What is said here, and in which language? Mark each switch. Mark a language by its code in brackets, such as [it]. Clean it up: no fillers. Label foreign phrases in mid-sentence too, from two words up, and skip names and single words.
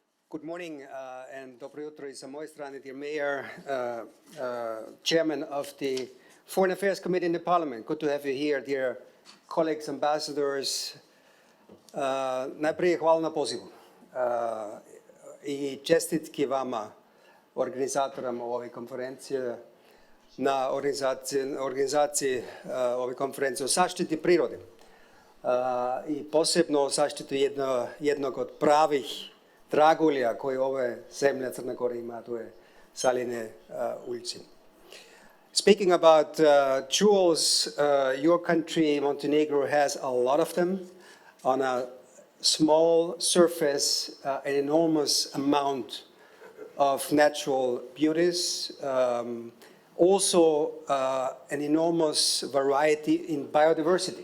[en] Good morning and [sr] dobro jutro i sa moje strane, [en] dear Mayor, Chairman of the Foreign Affairs Committee in the Parliament. Good to have you here, dear colleagues, ambassadors. [sr] Najprije hvala na pozivu i čestitki vama, organizatorama ove konferencije, na organizaciji ove konferencije o zaštiti prirode i posebno o zaštiti jednog od pravih dragulja koje ove zemlja Crna Gora ima, to je Saline ulici. [en] Speaking about jewels, your country, Montenegro, has a lot of them on a small surface, an enormous amount of natural beauties, also an enormous variety in biodiversity.